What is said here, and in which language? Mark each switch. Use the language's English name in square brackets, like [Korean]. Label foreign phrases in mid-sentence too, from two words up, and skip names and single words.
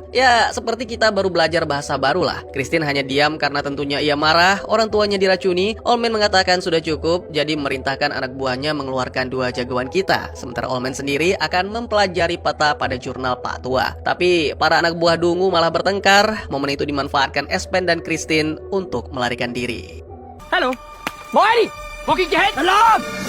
[Indonesian] Ya, seperti kita baru belajar bahasa baru lah. Christine hanya diam karena tentunya ia marah, orang tuanya diracuni. Olmen mengatakan sudah cukup, jadi memerintahkan anak buahnya mengeluarkan dua jagoan kita. Sementara Olmen sendiri akan mempelajari peta pada jurnal Pak Tua. Tapi para anak buah Dungu malah bertengkar. Momen itu dimanfaatkan Espen dan Christine untuk melarikan diri. [Danish] Hallo? Hvor er de? Hvor gik de hen? Alarm!